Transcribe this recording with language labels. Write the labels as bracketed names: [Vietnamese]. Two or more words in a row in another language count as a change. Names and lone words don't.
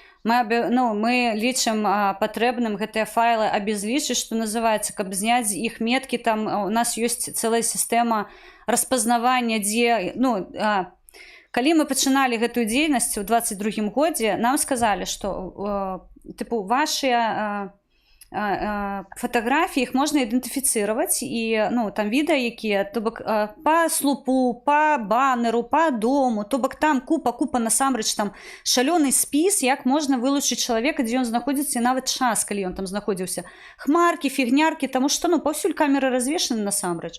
[Belarusian] Мы лічым патрэбным гэтыя файлы абезлічыць, што называецца, каб зняць з іх меткі. Там у нас ёсць цэлая сістэма распазнавання, дзе... Калі мы пачыналі гэтую дзейнасць у 22-м годзе, нам сказалі, што вашыя [Russian] фотографии, их можно идентифицировать, [Belarusian] и там відэа якія, то бок по слупу, по баннеру, по дому, то бок там купа насамрэч там шалёны спіс, як можна вылучыць чалавека, дзе ён знаходзіцца, і нават час, калі ён там знаходзіўся, хмаркі, фігняркі, таму што паўсюль камеры развешаны насамрэч.